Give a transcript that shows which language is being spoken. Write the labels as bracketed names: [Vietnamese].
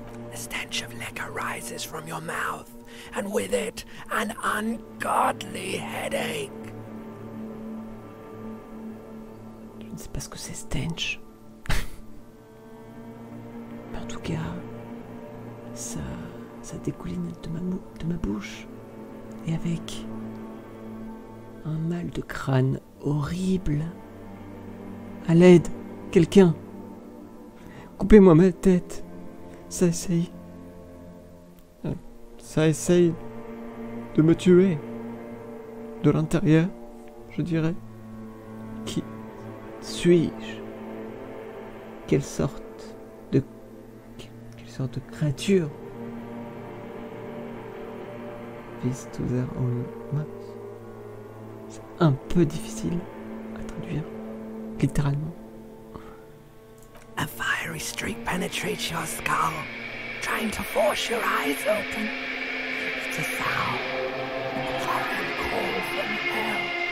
[English] The stench of liquor rises from your mouth, and with it, an ungodly headache. [French] Je ne sais pas ce que c'est stench. Mais en tout cas, ça dégouline de ma bouche. Et avec un mal de crâne horrible. À l'aide, quelqu'un. Coupez-moi ma tête. Ça essaye de me tuer. De l'intérieur, je dirais. Qui suis-je? Quelle sorte de créature? [English] Is to their own mouth. C'est un peu difficile à traduire, littéralement. A fiery streak penetrates your skull, trying to force your eyes open. It's a sound, a foreign call from hell.